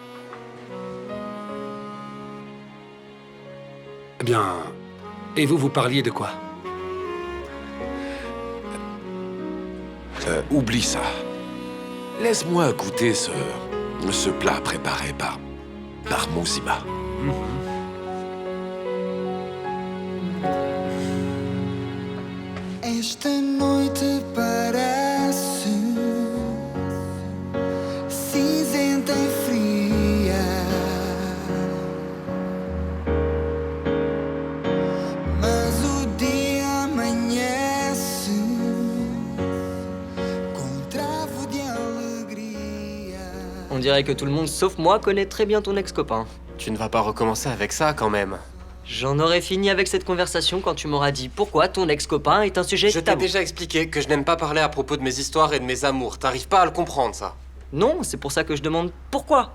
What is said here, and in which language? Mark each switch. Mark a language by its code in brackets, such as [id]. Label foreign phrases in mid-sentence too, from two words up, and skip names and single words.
[fr] Eh bien... Et vous parliez de quoi? Oublie ça. Laisse-moi goûter ce plat préparé par Muzima. [pt] Esta noite parece cinzenta e fria, mas o dia amanhece com um travo de alegria. [fr] On dirait que tout le monde, sauf moi, connaît très bien ton ex-copain. Tu ne vas pas recommencer avec ça, quand même. J'en aurais fini avec cette conversation quand tu m'auras dit pourquoi ton ex-copain est un sujet tabou. Je t'ai déjà expliqué que je n'aime pas parler à propos de mes histoires et de mes amours. T'arrives pas à le comprendre, ça? Non, c'est pour ça que je demande pourquoi.